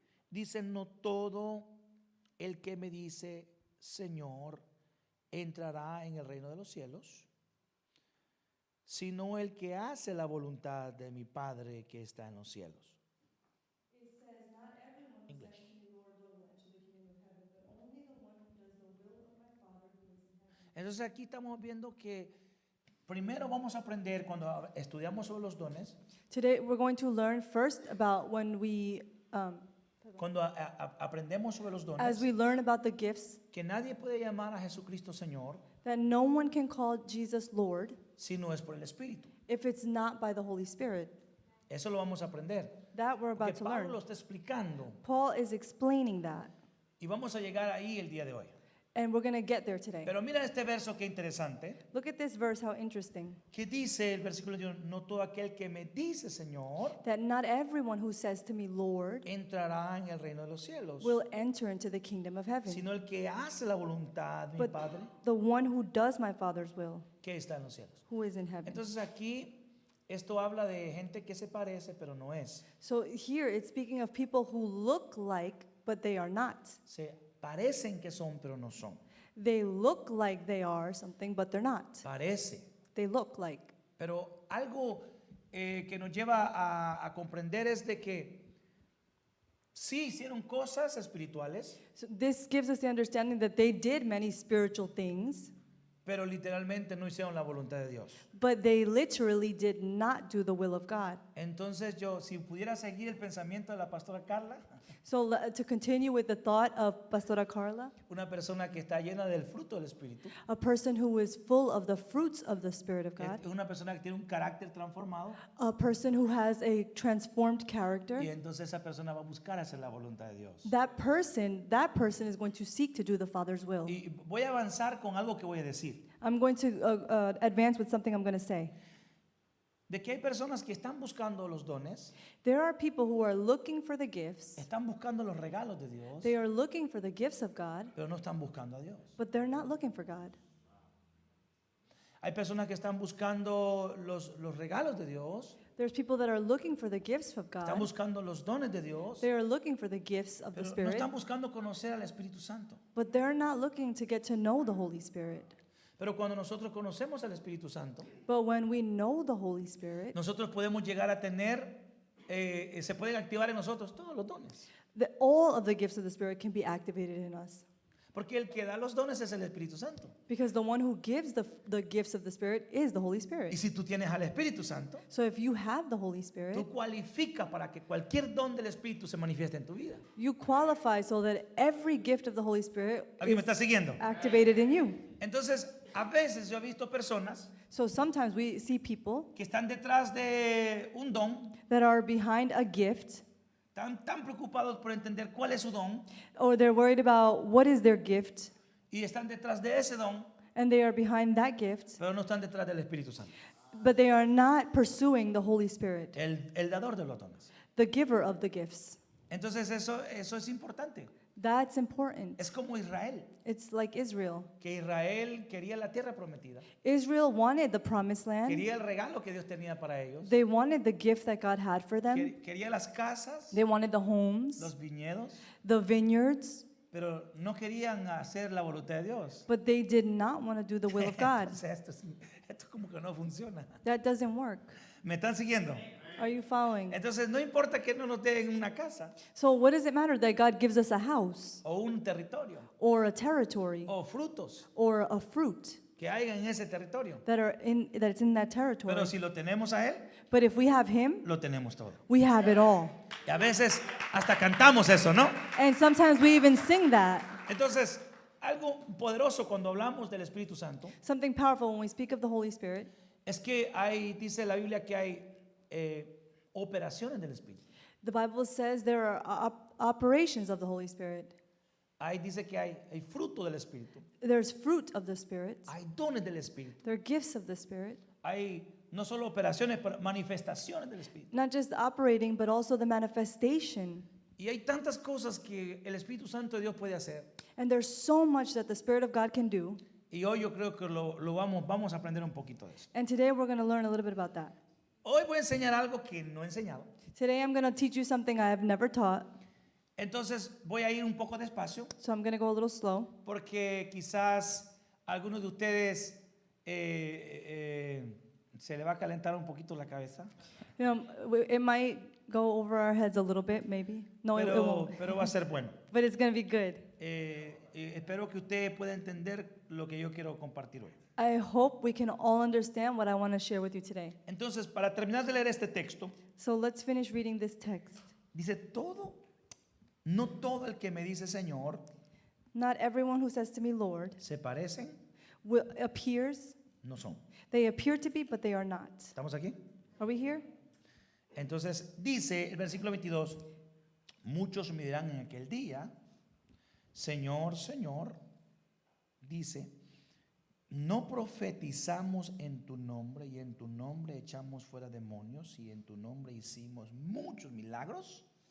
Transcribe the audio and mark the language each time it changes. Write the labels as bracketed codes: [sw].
[es] Dice: no todo el que me dice Señor entrará en el reino de los cielos, sino el que hace la voluntad de mi Padre que está en los cielos. [en] English. [es] Entonces aquí estamos viendo que primero vamos a aprender cuando estudiamos sobre los dones, [en] Today we're going to learn first about when we, [es] cuando aprendemos sobre los dones, [en] as we learn about the gifts, [es] que nadie puede llamar a Jesucristo Señor [en] that no one can call Jesus Lord [es] si no es por el Espíritu. [en] if it's not by the Holy Spirit. [es] Eso lo vamos a aprender. [en] That we're about [es] Porque [en] to [es] Pablo [en] learn. [es] lo está explicando [en] Paul is explaining that, [es] y vamos a llegar ahí el día de hoy. [en] and we're going to get there today. [es] Pero mira este verso que interesante, [en] Look at this verse, how interesting. [es] que dice el versículo 1: no todo aquel que me dice Señor [en] That not everyone who says to me, Lord, [es] entrará en el reino de los cielos, [en] will enter into the kingdom of heaven, [es] sino el que hace la voluntad de mi [en] but [es] Padre [en] the one who does my Father's will, [es] que está en los cielos. [en] who is in heaven. [es] Entonces aquí esto habla de gente que se parece pero no es. [en] So here it's speaking of people who look like, but they are not. [es] Se parecen que son pero no son. [en] They look like they are something, but they're not. [es] Parece. [en] They look like. [es] Pero algo que nos lleva a comprender es de que sí hicieron cosas espirituales, [en] So this gives us the understanding that they did many spiritual things, [es] pero literalmente no hicieron la voluntad de Dios. [en] but they literally did not do the will of God. [es] Entonces yo, si pudiera seguir el pensamiento de la pastora Carla, [en] So to continue with the thought of Pastora Carla, [es] una persona que está llena del fruto del Espíritu, [en] a person who is full of the fruits of the Spirit of God, [es] es una persona que tiene un carácter transformado, [en] a person who has a transformed character, [es] y entonces esa persona va a buscar hacer la voluntad de Dios. [en] that person is going to seek to do the Father's will. [es] Y voy a avanzar con algo que voy a decir, [en] I'm going to advance with something I'm going to say. [es] de que hay personas que están buscando los dones, [en] There are people who are looking for the gifts. [es] están buscando los regalos de Dios, [en] They are looking for the gifts of God, [es] pero no están buscando a Dios. [en] but they're not looking for God. [es] Hay personas que están buscando los regalos de Dios, [en] There's people that are looking for the gifts of [es] están buscando los dones de Dios, [en] They are looking for the gifts of the [es] pero no [en] Spirit, [es] están buscando conocer al Espíritu Santo. [en] but they're not looking to get to know the Holy Spirit. [es] Pero cuando nosotros conocemos al Espíritu Santo, [en] But when we know the Holy Spirit, [es] nosotros podemos llegar a tener, se pueden activar en nosotros todos los dones. [en] all of the gifts of the Spirit can be activated in us. [es] Porque el que da los dones es el Espíritu Santo. [en] Because the one who gives the gifts of the Spirit is the Holy [es] Y [en] Spirit. [es] si tú tienes al Espíritu Santo, [en] So if you have the Holy Spirit, [es] tú cualificas para que cualquier don del Espíritu se manifieste en tu vida. [en] you qualify so that every gift of the Holy Spirit [es] ¿Alguien me [en] is [es] está siguiendo? [en] activated in you. [es] Entonces, a veces yo he visto personas [en] So sometimes we see people [es] que están detrás de un don, [en] that are behind a gift, [es] tan preocupados por entender cuál es su don, [en] or they're worried about what is their gift, [es] y están detrás de ese don, [en] and they are behind that gift, [es] pero no están detrás del Espíritu Santo, [en] but they are not pursuing the Holy Spirit, [es] el dador de los dones. [en] the giver of the gifts. [es] Entonces eso es importante. [en] That's important. [es] Es como Israel, [en] It's like Israel. [es] que Israel quería la tierra prometida, [en] Israel wanted the promised land. [es] quería el regalo que Dios tenía para ellos, [en] They wanted the gift that God had for them. [es] quería las casas, [en] They wanted the homes, [es] los viñedos, [en] the vineyards, [es] pero no querían hacer la voluntad de Dios. [en] but they did not want to do the will of God. [es] Entonces, esto como que no funciona. [en] That doesn't work. [es] ¿Me están siguiendo? [en] Are you following? [es] Entonces no importa que no nos den una casa [en] So what does it matter that God gives us a house [es] o un territorio [en] or a territory [es] o frutos [en] or a fruit [es] que haya en ese territorio. [en] that's in that territory? [es] Pero si lo tenemos a Él, [en] But if we have him, [es] lo tenemos todo. [en] we have it all. [es] Y a veces hasta cantamos eso, ¿no? [en] And sometimes we even sing that. [es] Entonces, algo poderoso cuando hablamos del Espíritu Santo [en] Something powerful when we speak of the Holy Spirit [es] es que dice la Biblia que hay operaciones del Espíritu. [en] The Bible says there are operations of the Holy Spirit. [es] Ahí dice que hay fruto del Espíritu, [en] There's fruit of the Spirit. [es] hay dones del Espíritu, [en] There are gifts of the Spirit. [es] hay no solo operaciones, pero manifestaciones del Espíritu. [en] Not just operating, but also the manifestation. [es] Y hay tantas cosas que el Espíritu Santo de Dios puede hacer. [en] And there's so much that the Spirit of God can do. [es] Y hoy yo creo que vamos a aprender un poquito de eso. [en] And today we're going to learn a little bit about that. [es] Hoy voy a enseñar algo que no he enseñado. [en] Today I'm going to teach you something I have never taught. [es] Entonces voy a ir un poco despacio [en] So I'm going to go a little slow. [es] porque quizás algunos de ustedes se le va a calentar un poquito la cabeza, [en] You know, it might go over our heads a little bit, maybe. No, it won't. [es] pero va a ser bueno. [en] But it's going to be good. [es] Espero que usted pueda entender lo que yo quiero compartir hoy. [en] I hope we can all understand what I want to share with you today. [es] Entonces, para terminar de leer este texto, [en] So let's finish reading this text. [es] dice no todo el que me dice Señor [en] Not everyone who says to me, Lord, [es] se parecen, [en] appears. [es] no son. [en] They appear to be, but they are not. [es] ¿Estamos aquí? [en] Are we here? [es] Entonces dice el versículo 22, muchos me dirán en aquel día, Señor, Señor, dice, no profetizamos en tu nombre y en tu nombre echamos fuera demonios y en tu nombre hicimos muchos milagros.